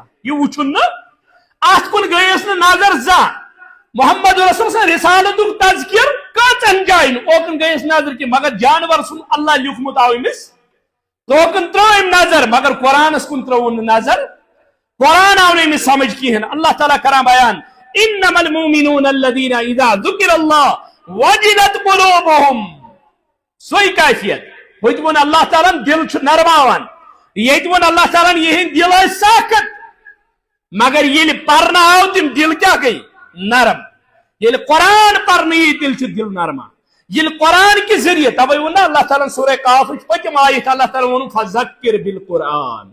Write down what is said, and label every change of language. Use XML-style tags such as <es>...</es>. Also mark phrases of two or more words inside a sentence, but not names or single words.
<ks>یہِ وٕچھُن نہٕ اتھ کُن گٔیس نہٕ نظر زانٛہہ. محمد رسول سٕنٛز رسالتُک تذکر کۭژن جاین اوکُن گٔیس نظر کہِ مگر جانور سُنٛد اللہ لیوٗکھمُت آو أمِس توکُن ترٲو أمۍ نظر مگر قرآنس کُن ترٲوُن نہٕ نظر. قرآن آو نہٕ أمِس سمجھ کِہینۍ. اللہ تعالیٰ کران بیان</ks> <ar>انما المؤمنون الذين اذا ذكر الله وجلت قلوبهم.</ar> <ks>سۄے کیفیت. ہوٚتہِ ووٚن اللہ تعالیٰ دل چھُ نرماوان، ییٚتہِ ووٚن اللہ تعالیٰ یِہنٛدۍ دل ٲسۍ سخت مگر ییٚلہِ پرنہٕ آو تِم دل کیٛاہ گٔے؟ نرم. ییٚلہِ قرآن پرنہٕ یی تیٚلہِ چھُ دل نرمان. ییٚلہِ قرآن کہِ ذٔریعہٕ توے ووٚن نہ اللہ تعالیٰ سورہ کافٕچ پٔتِم آیت اللہ تعالیٰ ووٚنُن</ks> <ar>فذکر بالقرآن.</ar>